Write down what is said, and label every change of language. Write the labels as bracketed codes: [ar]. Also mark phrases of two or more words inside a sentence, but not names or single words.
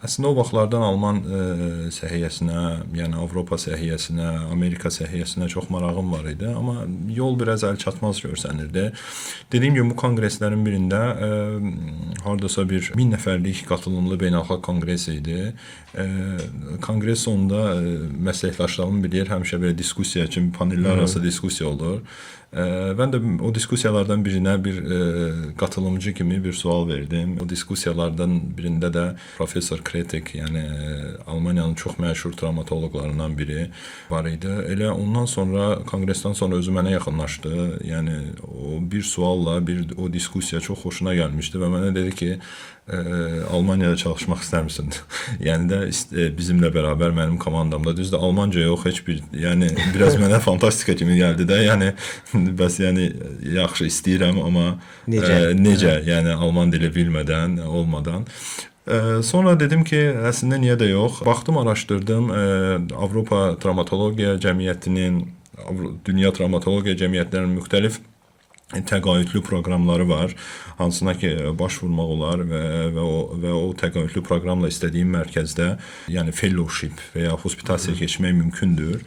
[az] Əslində o vaxtlardan Alman səhiyyəsinə, yəni Avropa səhiyyəsinə, Amerika səhiyyəsinə çox marağım var idi, amma yol biraz əlçatmaz görsənirdi. Dediyim kimi bu konqreslərin birində hardasa bir 1000 nəfərlik qatılımlı beynəlxalq konqres idi. Konqres sonunda məsləkdaşlarım bilir, həmişə belə diskussiya kimi, panellər arası diskussiya olur. [tr] Ben de o diskussiyalardan birine bir katılımcı [az] kimi bir sual verdim. [tr] O diskussiyalardan birinde de Profesör Kretek, yani Almanya'nın çok məşhur travmatologlarından biri [az] var idi. Elə ondan sonra, kongresten sonra özü mənə yaxınlaşdı. [tr] Yani o bir sualla, o diskussiya çok hoşuna gelmişti ve [az] mənə dedi ki, [tr] Almanya'da çalışmak ister misin? Yani de bizimle beraber [az] mənim komandamda. [tr] Düzdür, Almanca yok, hiçbir, yani biraz [az] mənə fantastika kimi [tr] geldi de. [az] Yani bəs yəni yaxşı istəyirəm, amma necə, yəni Alman dili bilmədən, olmadan. Sonra dedim ki, əslində niyə də yox. Baxdım, araşdırdım. Avropa Travmatologiya Cəmiyyətinin, Dünya Travmatologiya Cəmiyyətlərinin müxtəlif təqaüdlü proqramları var, hansına ki başvurmaq olar və o təqaüdlü proqramla istədiyim mərkəzdə, yəni fellowship və ya hospitasiya keçmək mümkündür.